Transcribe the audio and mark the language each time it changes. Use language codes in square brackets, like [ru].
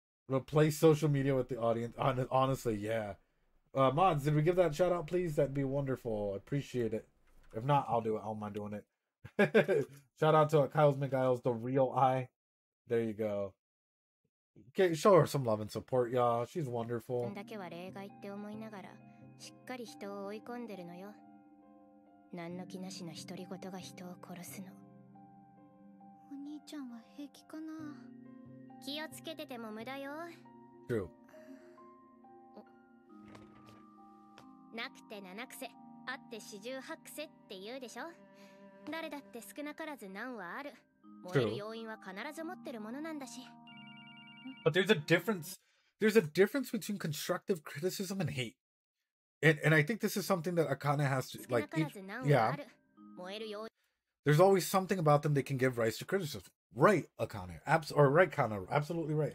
[en] Replace social media with the audience. Honestly, yeah. Mods, did we give that shout out, please? That'd be wonderful. I appreciate it. If not, I'll do it. I don't mind doing it. Shout out to Kyle's McGiles, the real eye. There you go. Okay, show her some love and support, y'all. She's wonderful. [ja] だけは例外って思いながらしっかり人を追い込んでるのよ。何の気なしの独り言が人を殺すの。お兄ちゃんは平気かな。気をつけてても無駄よ。 [en] True. [ja] なくて七癖、あって四十八癖って言うでしょ。誰だって少なからず難はある。燃える要因は必ず持ってるものなんだし。 [en] But there's a difference. There's a difference between constructive criticism and hate. And I think this is something that Akane has to, like, yeah. There's always something about them that can give rise to criticism. Right, Akane. Right, Kana. Absolutely right.